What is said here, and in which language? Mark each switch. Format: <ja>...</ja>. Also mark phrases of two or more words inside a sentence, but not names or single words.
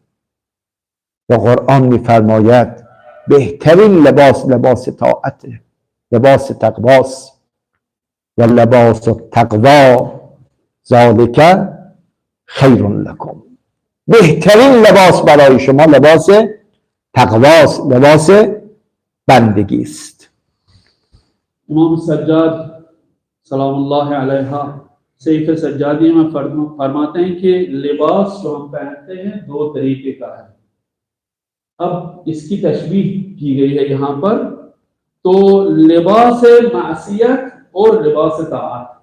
<fa>و قرآن میفرماید بهترین لباس طاعته، لباس تقواست.</fa> <ar>و لباس تقوا ذالک خیر لکم.</ar> <fa>بهترین لباس برای شما لباس تقواست، لباس بندگی است.</fa> <hi>इमाम सज्जाद</hi> <ar>سلام الله علیها</ar> <hi>सहीफ़े सज्जादी में फरमाते हैं कि लिबास जो हम पहनते हैं दो तरीके का है। अब इसकी तशबीह की गई है यहाँ पर, तो लिबास मासियत और लिबास ताअत।</hi>